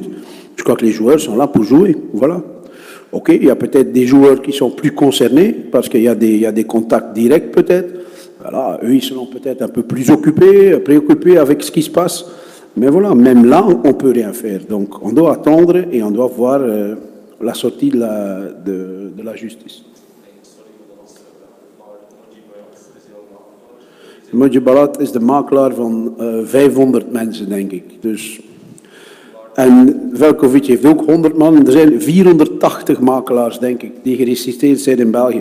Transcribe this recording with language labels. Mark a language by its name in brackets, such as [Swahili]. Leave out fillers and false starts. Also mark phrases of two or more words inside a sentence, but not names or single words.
[French] Je crois que les joueurs sont là pour jouer, voilà. Ok, il y a peut-être des joueurs qui sont plus concernés, parce qu'il y a des contacts directs peut-être. Voilà, eux, ils seront peut-être un peu plus préoccupés avec ce qui se passe. Mais voilà, même là, on ne peut rien faire. Donc, on doit attendre et on doit voir la sortie de la justice. [Dutch] Moji Balat is de makelaar van 500 mensen, denk ik. Dus, en Veljkovic heeft ook 100 man. Er zijn 480 makelaars, denk ik, die geregistreerd zijn in België.